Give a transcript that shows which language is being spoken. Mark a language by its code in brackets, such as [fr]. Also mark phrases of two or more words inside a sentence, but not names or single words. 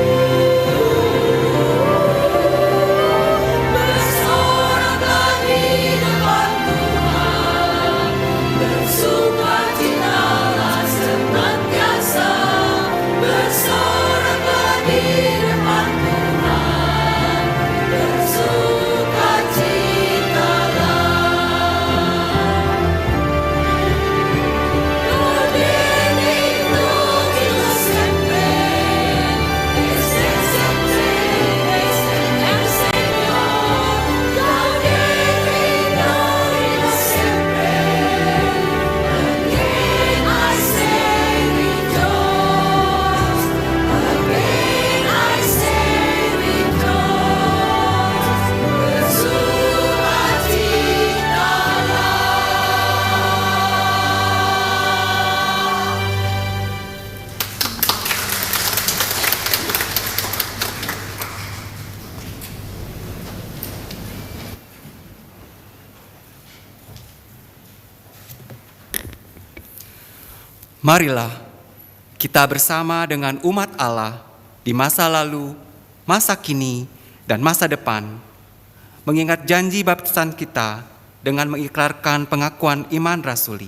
[id] Bersoraklah di depan Tuhan, bersukacitalah senantiasa. Bersoraklah di depan Tuhan, bersukacitalah. [la] Gaudete Domino semper, [es] este el Señor. [la] Gaudete Domino semper, [en] again I say rejoice, again I say rejoice. [id] Bersukacitalah. Marilah kita bersama dengan umat Allah di masa lalu, masa kini, dan masa depan, mengingat janji baptisan kita dengan mengikrarkan pengakuan iman rasuli.